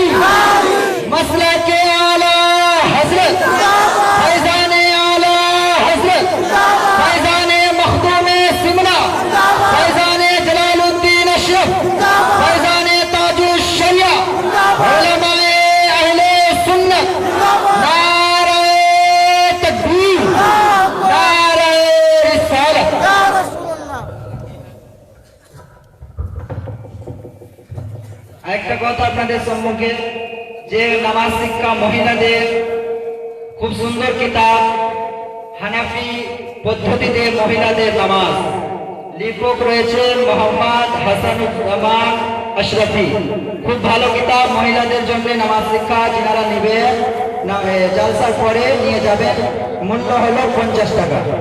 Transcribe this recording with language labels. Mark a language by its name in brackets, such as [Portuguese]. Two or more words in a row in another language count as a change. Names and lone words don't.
[Urdu] مسلک اعلیٰ حضرت، فیضان اعلیٰ حضرت، فیضان مخدوم سمنا، فیضان جلال الدین اشرف، فیضان تاج الشریعہ، علماء اہل سنت، نعرہ تکبیر، نعرہ رسالت۔ [Bangla] একটা কথা আপনাদের সম্মুখে, যে নামাজ শিক্ষা মহিলাদের খুব সুন্দর কিতাব হানাফি পদ্ধতিতে মহিলাদের নামাজ, লেখক রয়েছে মোহাম্মদ হাসানুজ্জামান আশরাফি, খুব ভালো কিতাব মহিলাদের জন্য নামাজ শিক্ষা, যারা নিবে জালসার পরে নিয়ে যাবেন, মূল্য হলো 50 টাকা।